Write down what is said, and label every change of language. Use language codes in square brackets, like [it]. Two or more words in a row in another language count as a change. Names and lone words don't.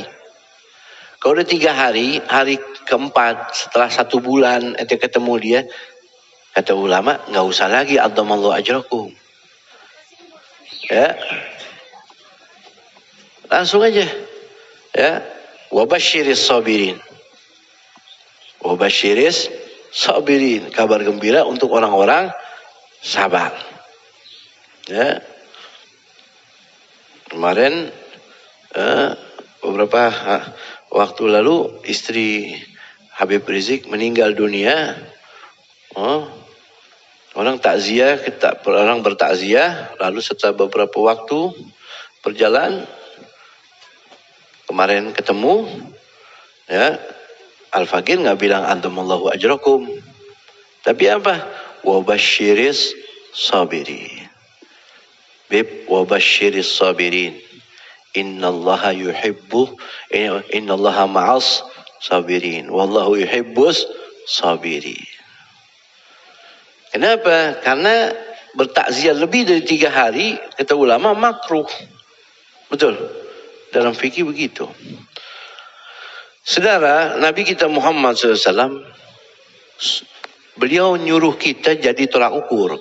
[id] Kalau udah 3 hari, hari keempat setelah 1 bulan ente ketemu dia, kata ulama, nggak usah lagi [ar] أعظم الله أجركم. [id] Ya. Langsung aja. Ya. [ar] وبشر الصابرين. وبشر الصابرين. [id] Kabar gembira untuk orang-orang sabar. Ya. Kemarin beberapa waktu lalu istri Habib Rizik meninggal dunia. Orang takziah, orang bertakziah, lalu setelah beberapa waktu berjalan, Kemarin ketemu, ya, Al-Fakir nggak bilang [ar] أنتم الله أجركم, [id] tapi apa? [ar] وبشر الصابرين. Bib وبشر الصابرين. إن الله إن الله مع الصابرين. والله يحب الصابرين. [id] Kenapa? Karena bertakziah lebih dari 3 hari, kata ulama, makruh. Betul. Dalam fikih begitu. Saudara, Nabi kita Muhammad SAW, beliau nyuruh kita jadi tolak ukur.